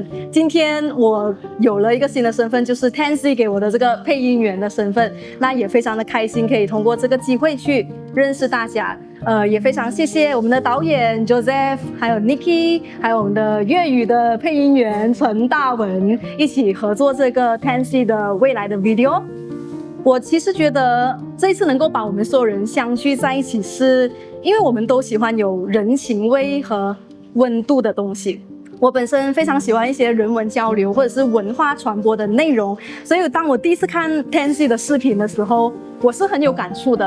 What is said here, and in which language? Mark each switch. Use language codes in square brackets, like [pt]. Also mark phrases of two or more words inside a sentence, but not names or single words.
[zh] 今天我有了一個新的身份，就是 10C 給我的這個配音員的身份，那也非常的開心可以通過這個機會去認識大家。也非常謝謝我們的導演 Joseph， 還有 Nicky， 還有我們的粵語的配音員陳大文，一起合作這個 10C 的未來的 video。我其實覺得這次能夠把我們所有人相聚在一起，是因為我們都喜歡有人情味和溫度的東西。我本身非常喜歡一些人文交流或者是文化傳播的內容，所以當我第一次看 10C 的視頻的時候，我是很有感觸的。